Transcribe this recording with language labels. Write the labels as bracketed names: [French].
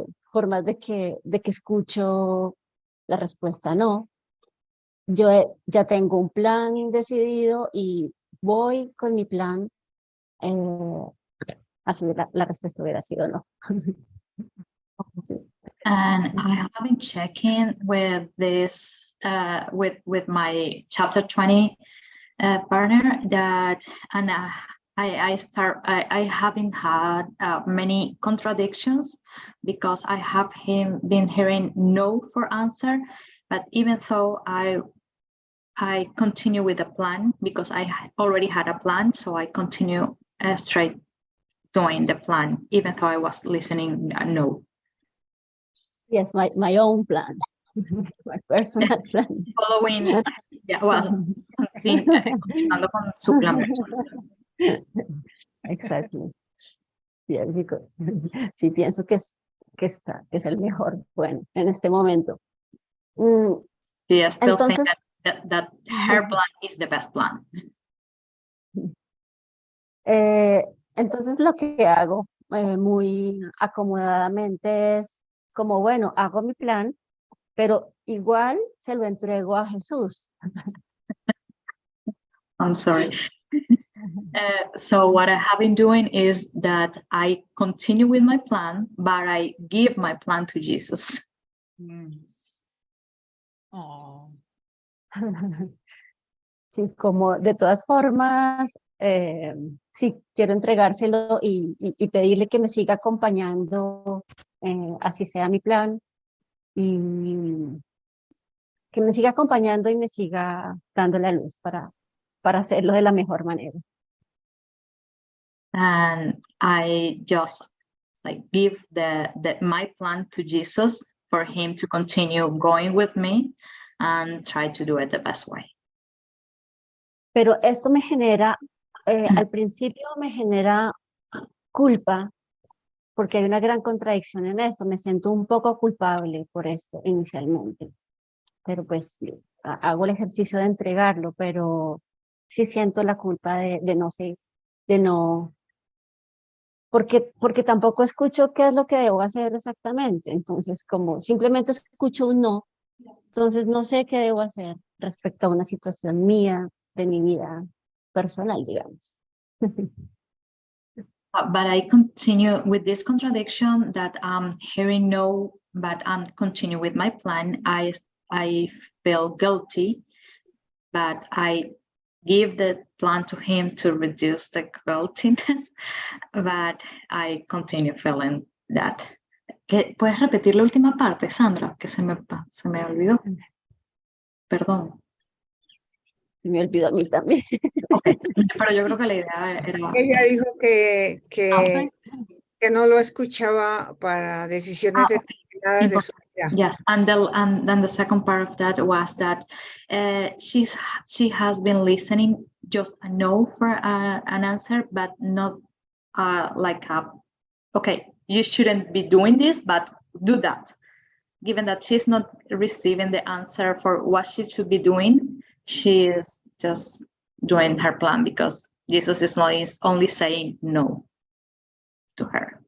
[Spanish] formas de que escucho la respuesta no. Yo ya tengo un plan decidido y voy con mi plan. Así la respuesta hubiera sido no. Sí. [English] And I have been checking with this, with my chapter 20 partner that, and I haven't had many contradictions because I have been hearing no for answer, but even though I continue with the plan because I already had a plan, so I continue straight doing the plan, even though I was listening no. Yes, my own plan, my personal plan. Following, yeah, well, [Spanish] continuando con su plan. [English] Exactly. Yeah, because, [Spanish] sí, pienso que es el mejor, bueno, en este momento. Sí, [English] I still think [Spanish] Entonces, [English] that her plan is the best plan. [Spanish] Entonces lo que hago muy acomodadamente es como, bueno, hago mi plan, pero igual se lo entrego a Jesús. [English] I'm sorry. So what I have been doing is that I continue with my plan, but I give my plan to Jesus. Oh. [Spanish] Sí, como de todas formas, sí, quiero entregárselo y pedirle que me siga acompañando, así sea mi plan, y que me siga acompañando y me siga dando la luz para hacerlo de la mejor manera. [English] And I just like give my plan to Jesus for him to continue going with me and try to do it the best way. [Spanish] Pero esto me genera, al principio me genera culpa, porque hay una gran contradicción en esto. Me siento un poco culpable por esto inicialmente, pero pues hago el ejercicio de entregarlo, pero sí siento la culpa de no sé, de no, porque tampoco escucho qué es lo que debo hacer exactamente. Entonces, como simplemente escucho un no, entonces no sé qué debo hacer respecto a una situación mía, de mi vida personal, digamos. [English] But I continue with this contradiction that I'm hearing no, but I'm continue with my plan. I feel guilty, but I give the plan to him to reduce the guiltiness, but I continue feeling that. [Spanish] ¿Puedes repetir la última parte, Sandra? Que se me olvidó. Perdón. Me olvidó a mí también. [English] Okay. [Spanish] Pero yo creo que la idea era... Ella dijo que [English] Okay. [Spanish] no lo escuchaba para decisiones determinadas de su vida. [English] Yes, and then the second part of that was that she has been listening just a no for an answer, but not like okay, you shouldn't be doing this, but do that. Given that she's not receiving the answer for what she should be doing, she is just doing her plan because Jesus is only saying no to her.